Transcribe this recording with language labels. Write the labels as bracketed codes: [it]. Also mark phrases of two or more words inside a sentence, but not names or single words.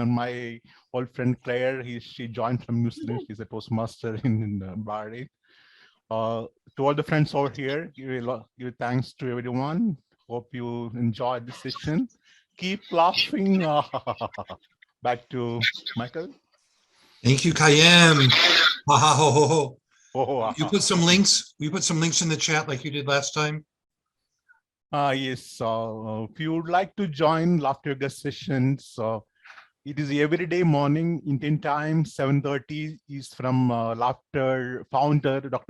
[en] And my old friend Claire, she joined from New Zealand. She's a Toastmaster in Bahrain. To all the friends over here, give thanks to everyone. Hope you enjoyed this session. Keep laughing. Back to Michael. Thank you, Keyem. Ha ha ho ho ho. Oh, You put some links. We put some links in the chat like you did last time. Yes. If you would like to join Laughter Yoga sessions, It is every day morning, Indian time, 7:30 is from laughter founder, Dr.